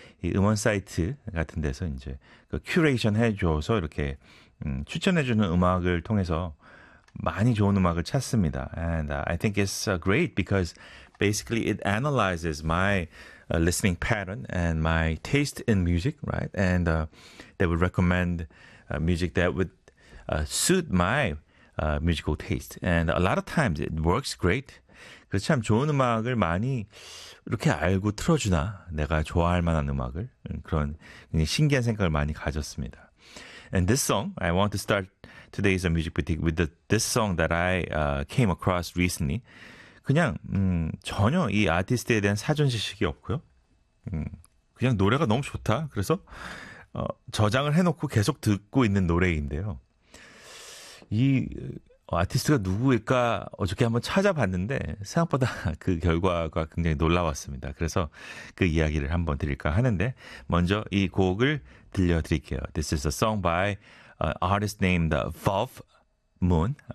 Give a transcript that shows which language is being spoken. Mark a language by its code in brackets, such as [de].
[ko] 이 음원 사이트 같은 데서 이제 그 큐레이션 해줘서 이렇게 추천해주는 음악을 통해서 많이 좋은 음악을 찾습니다. [en] And I think it's great because basically it analyzes my listening pattern and my taste in music, right? And they would recommend music that would suit my musical taste. And a lot of times it works great. [ko] 그래서 참 좋은 음악을 많이 이렇게 알고 틀어주나 내가 좋아할 만한 음악을 그런 신기한 생각을 많이 가졌습니다. [en] And this song, I want to start today's Music Boutique with this song that I came across recently. [ko] 그냥 전혀 이 아티스트에 대한 사전 지식이 없고요. 그냥 노래가 너무 좋다. 그래서 저장을 해놓고 계속 듣고 있는 노래인데요. 이 아티스트가 누구일까 어저께 한번 찾아봤는데 생각보다 그 결과가 굉장히 놀라웠습니다. 그래서 그 이야기를 한번 드릴까 하는데 먼저 이 곡을 들려드릴게요. [en] This is a song by an artist named Valve Moon.